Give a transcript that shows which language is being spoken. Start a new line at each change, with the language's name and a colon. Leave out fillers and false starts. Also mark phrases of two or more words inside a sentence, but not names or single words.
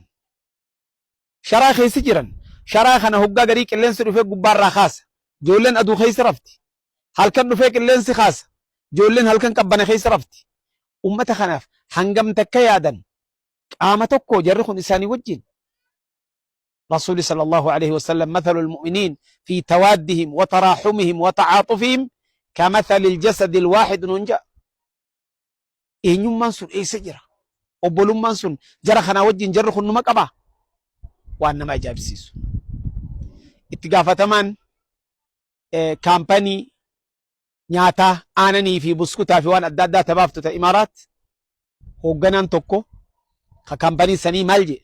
Oromo: Sharaa keessa jiran. Sharaa kana hoggaa garii qilleensi dhufee gubbaarraa kaasa. Ijoolleen aduu keessa rafti. Halkan dhufee qilleensi kaasa. Ijoolleen halkan qabbana keessa rafti. Ummata kanaaf hangam takka yaadan qaama tokko jarri kun isaanii wajjin.
Arabic: رسول صلى الله عليه وسلم مثل المؤمنين في توادهم وتراحمهم وتعاطفهم كمثل الجسد الواحد ننجا.
Oromo: eenyummaan sun eessa jira? Obbolummaan sun jara kana wajjin jarri kun numa qaba? Waan nama ajaa'ibsiisu. Itti gaafatamaan kaampanii nyaataa aananii fi buskutaa fi waan adda addaa tabaaftu ta Imaaraat hoogganaan tokko ka kaampanii sanii maal jedhe?